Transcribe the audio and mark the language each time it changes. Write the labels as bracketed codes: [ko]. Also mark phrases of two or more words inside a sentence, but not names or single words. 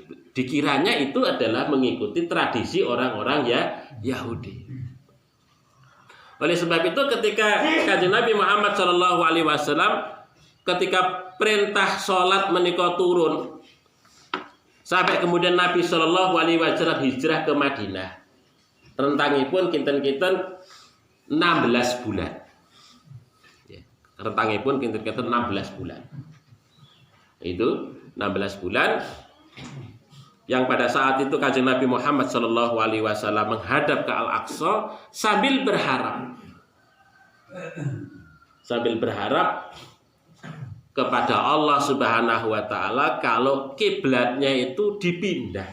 [id] Dikiranya itu adalah mengikuti tradisi orang-orang Yahudi. Oleh sebab itu ketika Kanjeng Nabi Muhammad [ar] Shallallahu Alaihi Wasallam [id] ketika perintah sholat menika turun, sampai kemudian Nabi [ar] Shallallahu Alaihi Wasallam [id] hijrah ke Madinah, [jv] rentangipun kinten-kinten 16 bulan. Rentangipun kinten-kinten 16 bulan. [id] Itu 16 bulan yang pada saat itu Kanjeng Nabi Muhammad [ar] Shallallahu Alaihi Wasallam [id] menghadap ke Al-Aqsa sambil berharap kepada Allah [ar] Subhanahu wa taala [id] kalau kiblatnya itu dipindah.